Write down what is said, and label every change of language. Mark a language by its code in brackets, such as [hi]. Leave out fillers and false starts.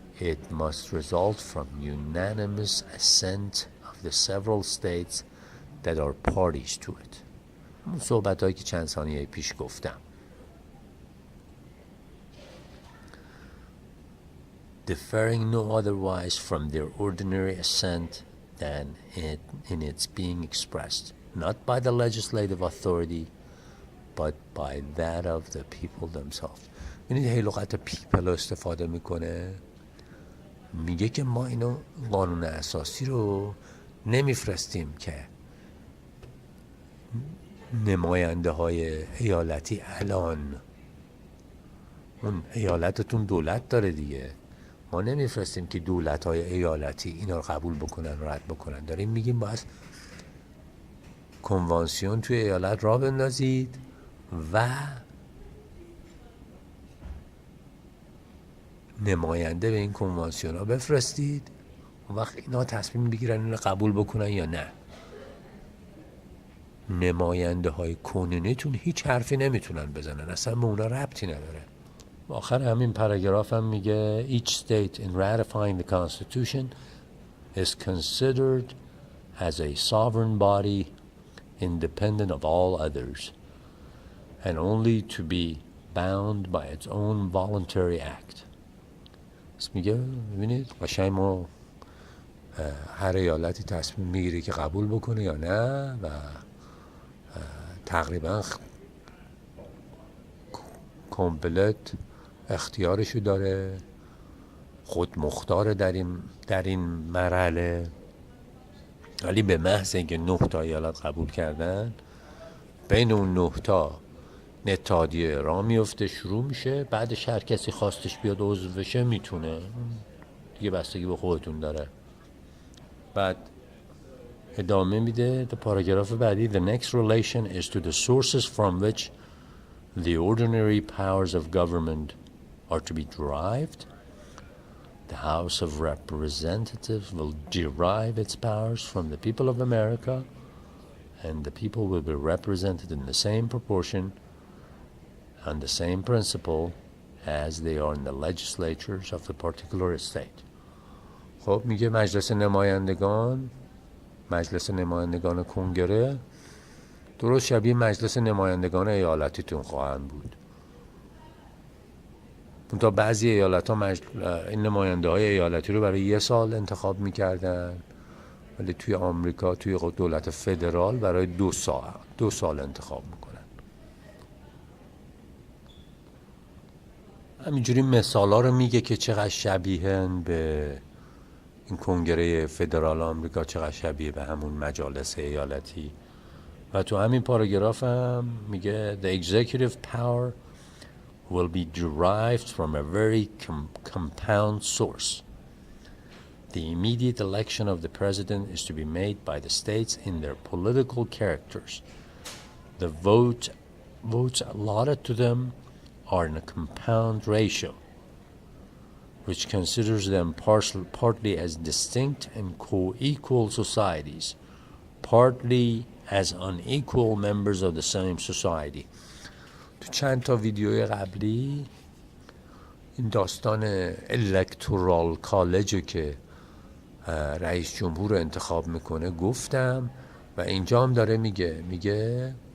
[en] It must result from unanimous assent of the several states that are parties to it. [fa] اون صحبت هایی که چند ثانیه پیش گفتم. [en] Differing no otherwise from their ordinary assent than in its being expressed, not by the legislative authority, but by that of the people themselves. [fa] ببینید هی لغت پیپل استفاده میکنه، میگه که ما اینو قانون اساسی رو نمیفرستیم که نماینده های ایالتی، الان اون ایالتتون دولت داره دیگه، ما نمیفرستیم که دولت های ایالتی اینا رو قبول بکنن رد بکنن. داریم میگیم باید کنوانسیون توی ایالت را بندازید و نماینده به این کنوانسیون ها بفرستید، اون وقت اینا تصمیم بگیرن این رو قبول بکنن یا نه. نماینده های کنونیتون هیچ حرفی نمیتونن بزنن، اصلا به اونا ربطی نداره. آخر همین پاراگراف هم میگه [en] each state in ratifying the constitution is considered as a sovereign body independent of all others and only to be bound by its own voluntary act. [fa] پس میگه ببینید قشنگ ما هر ایالتی تصمیم میگیره که قبول بکنه یا نه و تقریبا کامپلت اختیارشو داره، خود مختاره در این مرحله. ولی به محض اینکه 9 تا ایالت قبول کردن، بین اون 9 تا اتحادیه راه میفته، شروع میشه، بعدش هر کسی خواستش بیاد عضو بشه میتونه، دیگه بستگی به خودتون داره. بعد ادامه میده تا پاراگراف بعدی [en] the next relation is to the sources from which the ordinary powers of government are to be derived. The House of Representatives will derive its powers from the people of America, and the people will be represented in the same proportion and the same principle as they are in the legislatures of the particular state. [fa] خب میگه مجلس نمایندگان کنگره درست شبیه مجلس نمایندگان ایالتیتون خواهند بود. تا بعضی ایالت ها این نماینده های ایالتی رو برای 1 سال انتخاب میکردن، ولی توی آمریکا توی دولت فدرال برای 2 سال انتخاب میکنن. همینجوری مثال ها رو میگه که چقدر شبیهن به این کنگره فدرال آمریکا چقدر شبیه به همون مجالس ایالتی. و تو همین پاراگراف هم میگه [en] the executive power will be derived from a very compound source. The immediate election of the president is to be made by the states in their political characters. The votes allotted to them are in a compound ratio, which considers them partly as distinct and co-equal societies, partly as unequal members of the same society. [fa] تو چند تا ویدیوی قبلی این داستان الکتورال کالج که رئیس جمهور رو انتخاب میکنه گفتم و اینجا هم داره میگه